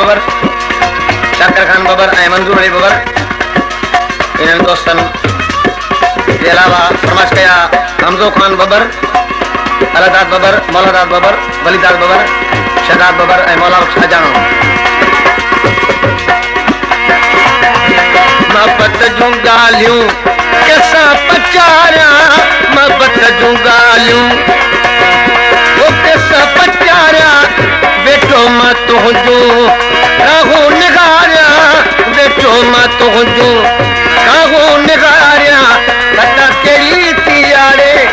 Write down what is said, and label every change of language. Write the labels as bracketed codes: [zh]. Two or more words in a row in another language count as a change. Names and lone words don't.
[sd] बबर शक्कर खान बबर मंजूर अली बबर [ur] ان دوستن کے علاوہ فرمائش کیا [sd] हमजो खान बबर अलादाद बबर मौलादाद बबर वलीदाद बबर शहदाद बबर मौला बख्श अजानो मोहब्बत जूं गालियूं कैसा पचारिया मोहब्बत जूं गालियूं वो कैसा पचारिया बेटो मां तुझो काहू निगारिया बेटो मां तुझो काहू निगारिया खता केड़ी तियारे